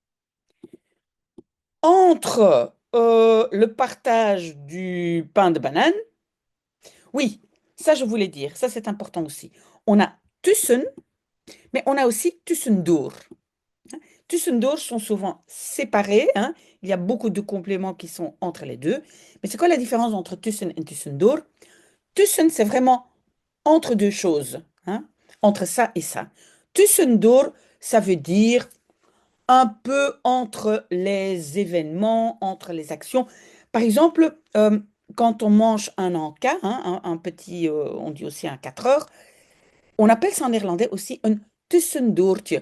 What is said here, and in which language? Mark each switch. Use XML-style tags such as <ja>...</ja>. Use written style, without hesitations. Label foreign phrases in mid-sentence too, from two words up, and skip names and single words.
<fr>Entre le partage du pain de banane, oui, ça je voulais dire, ça c'est important aussi. On a tussen, mais on a aussi tussendoor. Tussendoor sont souvent séparés, hein. Il y a beaucoup de compléments qui sont entre les deux. Mais c'est quoi la différence entre tussen et tussendoor? Tussen, c'est vraiment entre deux choses, hein, entre ça et ça. Tussendoor, ça veut dire un peu entre les événements, entre les actions. Par exemple, quand on mange un encas, hein, un petit, on dit aussi un 4 heures, on appelle ça en néerlandais aussi un tussendoortje.</fr>